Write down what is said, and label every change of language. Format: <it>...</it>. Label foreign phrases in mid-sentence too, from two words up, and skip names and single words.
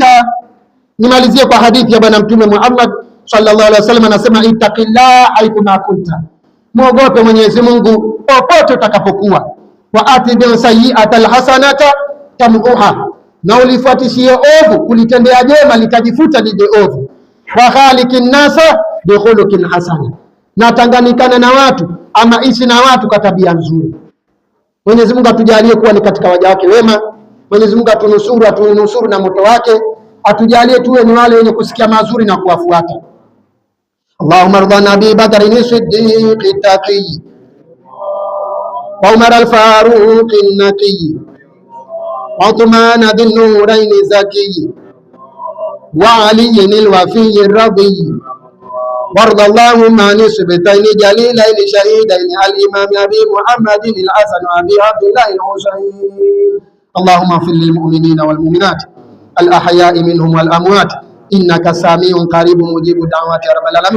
<sw>Nimalizie kwa hadithi ya Bwana Mtume Muhammad</sw> <ar>صلى الله عليه وسلم,</ar> <sw>anasema</sw> <ar>اتق الله حيثما كنت,</ar> <sw>muogope Mwenyezi Mungu popote utakapokuwa.</sw> <ar>وأتبع السيئة الحسنة تمحها,</ar> <sw>na ulifuatishie ovu kulitendea jema litajifuta lile ovu.</sw> <ar>وخالق الناس بخلق حسن,</ar> <sw>na tanganikana na watu ama ishi na watu kwa tabia nzuri. Mwenyezi Mungu atujalie kuwa ni katika waja wake wema. Mwenyezi Mungu atunusuru na moto wake, atujalie tuwe ni wale wenye kusikia mazuri na kuwafuata.</sw> <ar>اللهم ارض نبي بدر صديق تقي وعمر الفاروق النقي وعثمان بن نورين زكي وعلي الوفي الرضي وارض اللهم عن السبتين جليلين شهيدين الإمام أبي محمد الحسن وأبي عبد الله الحسين. اللهم اغفر للمؤمنين والمؤمنات الأحياء منهم والأموات إنك سميع قريب مجيب الدعوات يا رب العالمين.</ar>